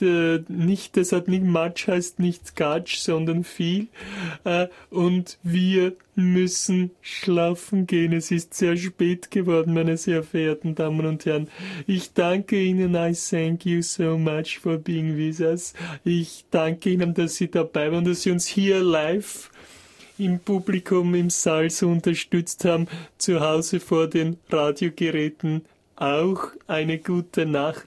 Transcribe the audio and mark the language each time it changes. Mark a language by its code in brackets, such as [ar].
[de] Nicht, das hat nicht much, heißt nicht gatsch, sondern viel. Und wir müssen schlafen gehen. Es ist sehr spät geworden, meine sehr verehrten Damen und Herren. Ich danke Ihnen. [en] I thank you so much for being with us. [de] Ich danke Ihnen, dass Sie dabei waren, dass Sie uns hier live im Publikum, im Saal so unterstützt haben, zu Hause vor den Radiogeräten auch eine gute Nacht.